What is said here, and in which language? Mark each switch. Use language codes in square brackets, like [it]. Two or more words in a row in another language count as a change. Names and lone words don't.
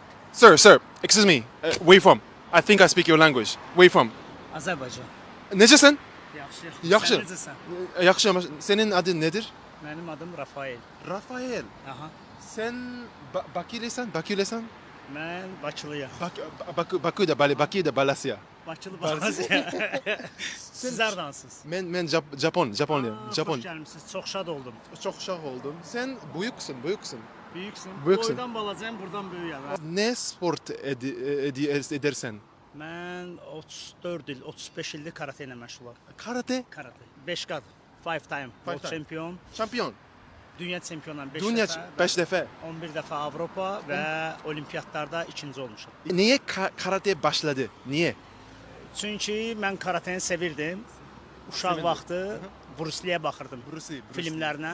[en] Sir, excuse me. Where you from? I think I speak your language. Where you from? [az] Azərbaycan. Necəsən? Yaxşı. Yaxşı. Sən necəsən? [tr] Yaxşıyam. Senin adın nedir? [az] Mənim adım Rafael. Rafael. Aha. [tr] Sen Bakülesən? [az] Mən Bakılıyam. Bakıda Balasya. Bakılı balası. Siz hardansınız? [tr] Ben Japonluyum. [az] Hoş [tr] Japon. [az] gəlmisiniz. Çox şad oldum. [tr] Çok şah oldum. Sen büyüksün. Büyüksün. Büyüksün. [az] Boydan balacayım, buradan böyüyəm. [tr] Ne sport edersen? [az] Mən 34 il, 35 ildir karate ilə məşğulam. Karate? [en] Karate. 5 qat. 5 time. World time. champion. [tr] Şampiyon. [az] Dünya çempionuyam 5 Dünya dəfə. [tr] 5 defa. [az] 11 dəfə Avropa və olimpiyatlarda ikinci olmuşam. [tr] Niye karate başladı? Niye? [az] Çünki mən karateni sevirdim. Uşaq vaxtı Bruce Lee-yə baxırdım. Filmlərinə.